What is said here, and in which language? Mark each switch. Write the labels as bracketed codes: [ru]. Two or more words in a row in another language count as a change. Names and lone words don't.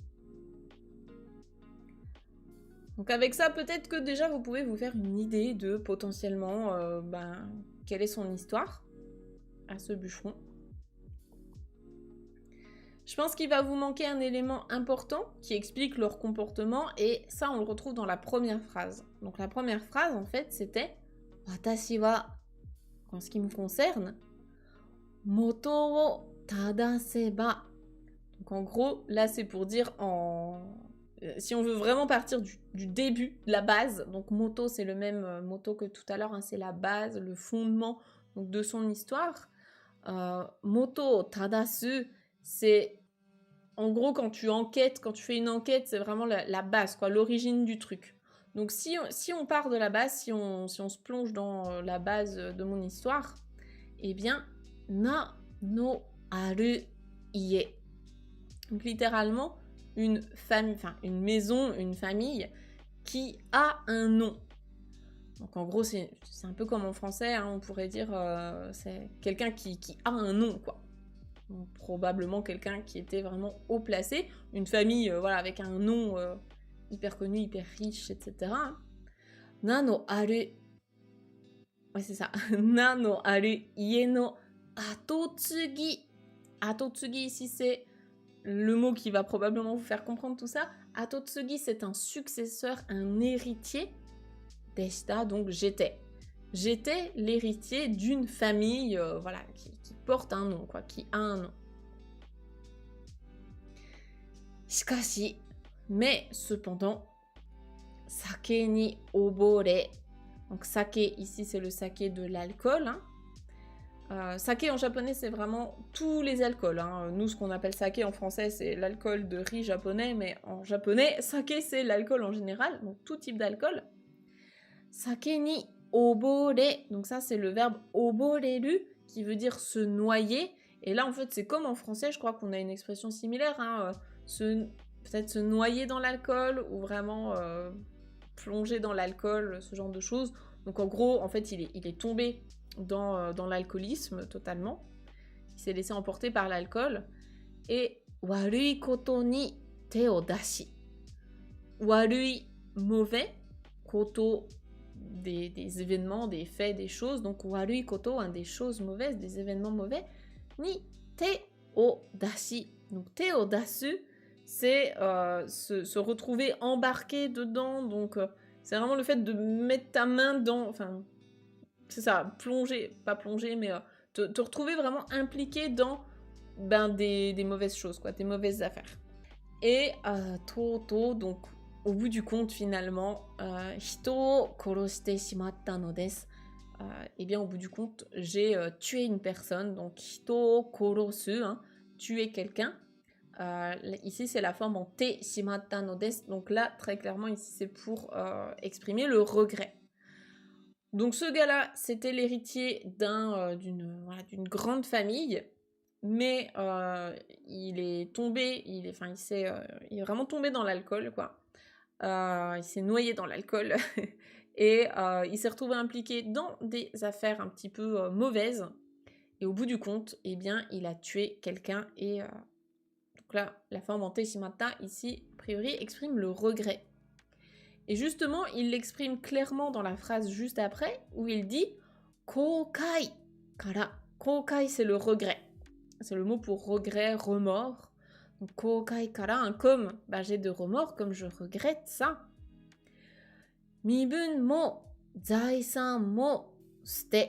[fr] Donc avec ça, peut-être que déjà vous pouvez vous faire une idée de potentiellement quelle est son histoire à ce bûcheron. Je pense qu'il va vous manquer un élément important qui explique leur comportement et ça on le retrouve dans la première phrase. Donc la première phrase en fait c'était [ja] Watashi wa, [fr] en ce qui me concerne, [ja] moto o tadaseba. [fr] Donc en gros là c'est pour dire si on veut vraiment partir du début, de la base, donc moto c'est le même moto que tout à l'heure, hein, c'est la base, le fondement donc, de son histoire. [ja] Moto tadasu, [fr] c'est en gros quand tu fais une enquête, c'est vraiment la base, quoi, l'origine du truc. Donc si on part de la base, si on se plonge dans la base de mon histoire, eh bien, [ja] na no aru ie. [fr] Donc littéralement, une maison, une famille qui a un nom. Donc en gros, c'est un peu comme en français, hein, on pourrait dire c'est quelqu'un qui a un nom, quoi. Donc, probablement quelqu'un qui était vraiment haut placé, une famille voilà, avec un nom hyper connu, hyper riche, etc. [ja] Nano aru. [fr] Ouais, c'est ça. [ja] Nano aru ie no atotsugi. [fr] Atotsugi, ici, c'est le mot qui va probablement vous faire comprendre tout ça. Atotsugi, c'est un successeur, un héritier. Deshita, donc j'étais. J'étais l'héritier d'une famille voilà, qui porte un nom, quoi, qui a un nom. Shikashi, mais cependant, [ja] sake ni obore. [fr] Donc sake, ici c'est le saké de l'alcool. Hein. Saké en japonais c'est vraiment tous les alcools. Hein. Nous ce qu'on appelle saké en français c'est l'alcool de riz japonais, mais en japonais saké c'est l'alcool en général, donc tout type d'alcool. [ja] Sake ni obore, [fr] donc ça c'est le verbe oboreru qui veut dire se noyer. Et là en fait c'est comme en français, je crois qu'on a une expression similaire, hein, peut-être se noyer dans l'alcool ou vraiment plonger dans l'alcool, ce genre de choses. Donc en gros en fait il est tombé dans l'alcoolisme totalement. Il s'est laissé emporter par l'alcool. [ja] Et warui koto ni te o dashi. [fr] Warui, mauvais, koto, des événements, des faits, des choses. [ja] Donc warui koto, [fr] hein, des choses mauvaises, des événements mauvais. [ja] Ni te o dashi. Donc te o dasu, [fr] c'est se retrouver embarqué dedans. Donc c'est vraiment le fait de mettre ta main dans... Enfin, c'est ça, plonger, pas plonger, mais te retrouver vraiment impliqué dans des mauvaises choses, quoi, des mauvaises affaires. Et Toto, donc au bout du compte finalement, [ja] hito o koroshite shimatta no desu. [fr] Eh bien au bout du compte, j'ai tué une personne, donc [ja] hito o korosu, [fr] hein, tuer quelqu'un. Ici c'est la forme en [ja] te shimatta no desu, [fr] donc là très clairement ici c'est pour exprimer le regret. Donc ce gars-là, c'était l'héritier d'une grande famille, mais il est tombé, il est vraiment tombé dans l'alcool, quoi. Il s'est noyé dans l'alcool et il s'est retrouvé impliqué dans des affaires un petit peu mauvaises. Et au bout du compte, eh bien, il a tué quelqu'un et donc là, la forme en [ja] te shimata [fr] ici, a priori, exprime le regret. Et justement, il l'exprime clairement dans la phrase juste après, où il dit [ja] Koukai kara. [fr] Koukai, c'est le regret. C'est le mot pour regret, remords. Donc, [ja] Koukai kara, [fr] comme j'ai de remords, comme je regrette ça. [ja] Mibun mo zaisan mo sute.